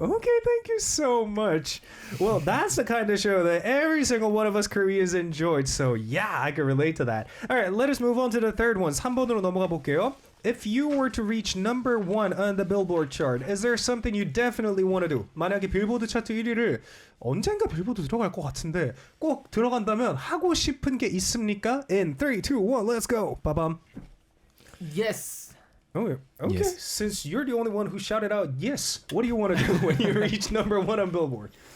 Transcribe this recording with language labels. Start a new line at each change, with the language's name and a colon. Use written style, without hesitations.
English: Okay, thank you so much. Well, that's the kind of show that every single one of us Koreans enjoyed. So yeah, I can relate to that. All right, let us move on to the third one.
Korean: 3번으로 넘어가 볼게요.
English: If you were to reach number 1 on the Billboard chart, is there something you definitely want to do?
Korean: 만약에 빌보드 차트 1위를 언젠가 빌보드 들어갈 것 같은데 꼭 들어간다면 하고 싶은 게 있습니까?
English: In 3, 2, 1, let's go. 빠밤. Yes. Oh, okay. Yes. Since you're the only one who shouted out yes, what do you want to do when you reach number 1 on Billboard?